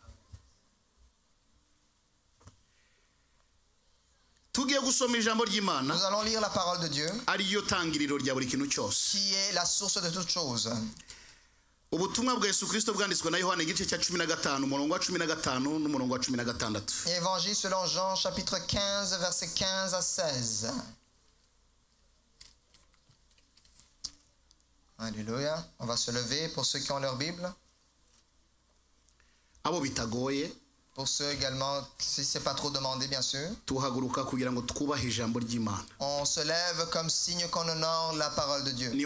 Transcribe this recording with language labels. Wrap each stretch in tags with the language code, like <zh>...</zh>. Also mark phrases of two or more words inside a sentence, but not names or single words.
<fr>Nous allons lire la parole de Dieu, qui est la source de toutes choses.</fr> <rw>ubutumwa bwa Yesu Kristo bwanditswe na Yohana igice cya 15 umurongo wa 15 n'umurongo wa 16.</rw> <fr>Évangile selon Jean chapitre 15 verset 15 à 16. Alléluia. On va se lever pour ceux qui ont leur Bible.</fr> <rw>Abo bitagoye.</rw> <fr>Pour ceux également, si ce n'est pas trop demandé, bien sûr. On se lève comme signe qu'on honore la parole de Dieu.</fr>